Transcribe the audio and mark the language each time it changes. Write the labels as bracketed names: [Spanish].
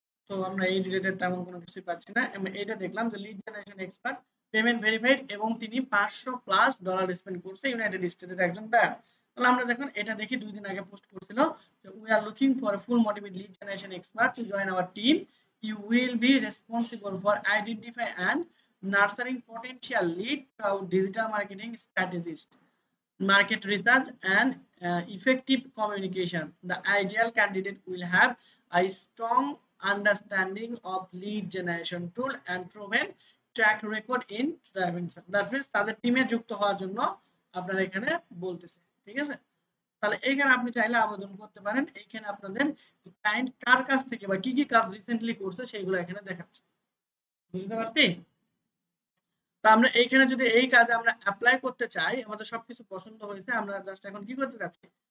[Bangla] তো আমরা এই রিলেটেড তেমন কোনো কিছুই পাচ্ছি না। আমি এটা দেখলাম যে lead generation expert payment verified এবং তিনি $500+ স্পেন্ড করছে ইউনাইটেড স্টেটের একজন বায়ার। তাহলে আমরা দেখুন এটা দেখি 2 দিন আগে পোস্ট করছিল যে [English] We are looking for full motivated lead generation expert to join our team. You will be responsible for identify and nurturing potential lead through digital marketing strategies, market research, and effective communication. The ideal candidate will have a strong understanding of lead generation tool and proven track record in driving. That means [Bangla] তাদের টিমে যুক্ত হওয়ার জন্য আপনারা এখানে বলতেছে, ঠিক আছে? তাহলে এইখানে আপনি চাইলে আবেদন করতে পারেন। এইখানে আপনাদের ক্লায়েন্ট কার কাছ থেকে বা কি কি কাজ রিসেন্টলি করছে সেগুলো এখানে দেখাচ্ছে। বুঝতে পারছি? তো আমরা এইখানে যদি এই কাজে আমরা অ্যাপ্লাই করতে চাই, আমাদের সবকিছু পছন্দ হয়েছে, আমরা জাস্ট এখন কি করতে যাচ্ছি?